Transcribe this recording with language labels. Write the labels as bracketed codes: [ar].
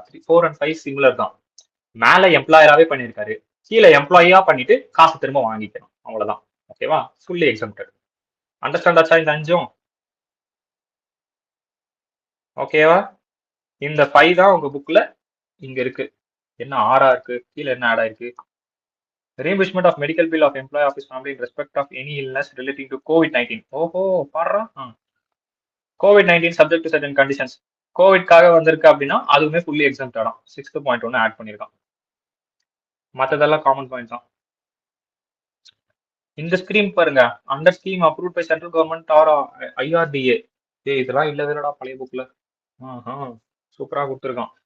[ta] 3, 4 and 5 similar தான். மேல எம்ப்ளாயராவே பண்ணிருக்காரு, கீழே எம்ப்ளாயியா பண்ணிட்டு காசு திரும்ப வாங்கிக்கணும், அவ்வளவுதான். ஓகேவா, ஃபுல்லி எக்ஸம்டட். அண்டர்ஸ்டாண்ட் ஆச்சா இந்த 5? ஓகேவா, இந்த 5 தான் உங்க புக்ல இங்க இருக்கு. என்ன 6 இருக்கு, கீழே என்ன ஆட் ஆயிருக்கு, [en] reimbursement of medical bill of employee of his family in respect of any illness relating to COVID-19. [ta] ஓஹோ பாடுறா, [en] COVID-19 subject to certain conditions. [ta] கோவிட்காக வந்திருக்கு அப்படின்னா அதுவுமே ஃபுல்லி எக்ஸம்டட் தான். 6th பாயிண்ட் ஒன்று ஆட் பண்ணிருக்கான். மற்றதெல்லாம் காமன் பாயிண்ட் தான். இந்த ஸ்கீம் பாருங்க, under scheme approve by central government R IRDA. இதெல்லாம் இல்லவேடா பழைய புக்ல. சூப்பரா கொடுத்துருக்கான்.